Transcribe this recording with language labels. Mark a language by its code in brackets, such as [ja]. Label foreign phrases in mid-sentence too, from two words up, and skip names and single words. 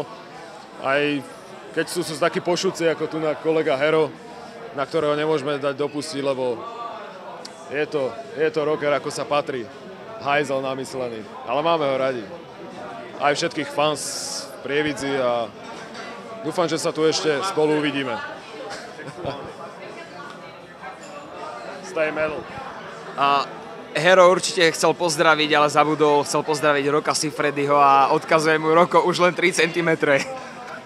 [sk] Aj keď sú takí pošúci, ako tu na kolega Hero, na ktorého nemôžeme dať dopustiť, lebo je to rocker, ako sa patrí. Hajzel namyslený. Ale máme ho radi. Aj všetkých fans v Prievidzi a dúfam, že sa tu ešte spolu uvidíme. [en] Stay metal. [sk] A Hero určite chcel pozdraviť, ale zabudol, chcel pozdraviť Roka Sifredyho a odkazuje mu Roko už len 3 cm.